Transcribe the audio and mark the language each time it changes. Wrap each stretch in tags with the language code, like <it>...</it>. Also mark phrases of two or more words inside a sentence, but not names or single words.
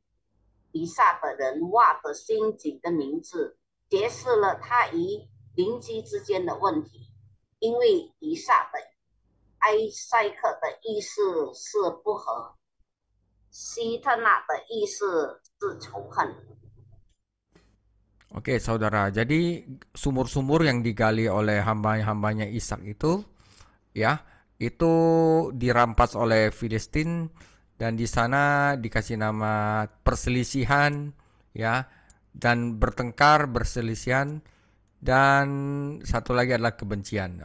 <zh>以撒的人挖的新井的名字揭示了他与邻居之间的问题，因为以撒的埃塞克的意思是不和，希特纳的意思是仇恨。</zh> <id>Oke, saudara. Jadi sumur-sumur yang digali oleh hamba-hambanya Ishak itu, ya, itu dirampas oleh Filistin dan di sana dikasih nama perselisihan, ya, dan bertengkar, berselisihan, dan satu lagi adalah kebencian.</id>